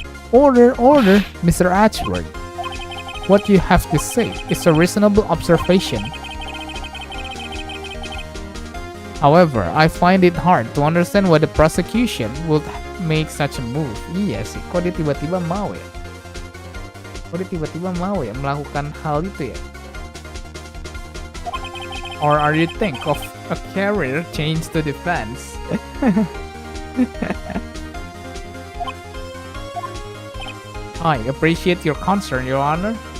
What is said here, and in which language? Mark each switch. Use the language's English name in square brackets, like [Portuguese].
[English] Order, Mr. Edgeworth. What you have to say is a reasonable observation. However, I find it hard to understand why the prosecution would make such a move. [Indonesian] Iya sih, kok dia tiba-tiba mau ya? Kok dia tiba-tiba mau ya melakukan hal itu ya? [English] Or are you think of a career change to defense? I appreciate your concern, Your Honor.